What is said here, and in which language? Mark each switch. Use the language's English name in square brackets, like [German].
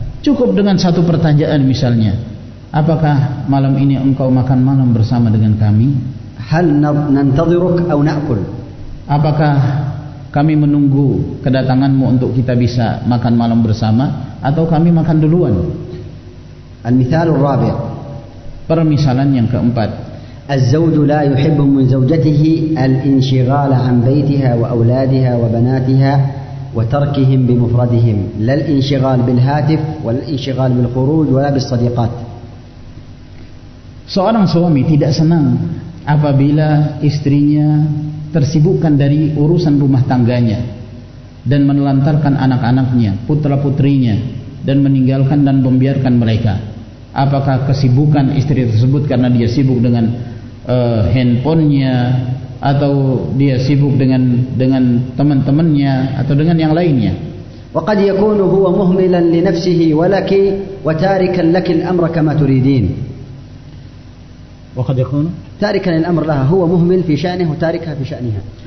[Indonesian] Cukup dengan satu pertanyaan misalnya, apakah malam ini engkau makan malam bersama dengan kami? [Arabic] Hal nantadhiruk aw na'kul? [Indonesian] Apakah kami menunggu kedatanganmu untuk kita bisa makan malam bersama, atau kami makan duluan? [Arabic] Al-mithal ar-rabi'. [Indonesian] Permisalan yang keempat. [Arabic] الزوج لا يحب من زوجته الانشغال عن بيتها وأولادها وبناتها وتركهم بمفردهم، لا الانشغال بالهاتف ولا الانشغال بالخروج ولا بالصديقات. [Indonesian] Seorang suami tidak senang apabila istrinya tersibukkan dari urusan rumah tangganya dan menelantarkan anak-anaknya, putra-putrinya, dan meninggalkan dan membiarkan mereka. Apakah kesibukan istri tersebut karena dia sibuk dengan handphonenya, atau dia sibuk dengan teman-temannya, atau dengan yang lainnya. [Arabic] وقد يكون هو مهملا لنفسه ولك وتاركا لك الأمر كما تريدين. وقد يكون تاركا الأمر لها، هو مهمل في شأنه وتاركها في شأنها.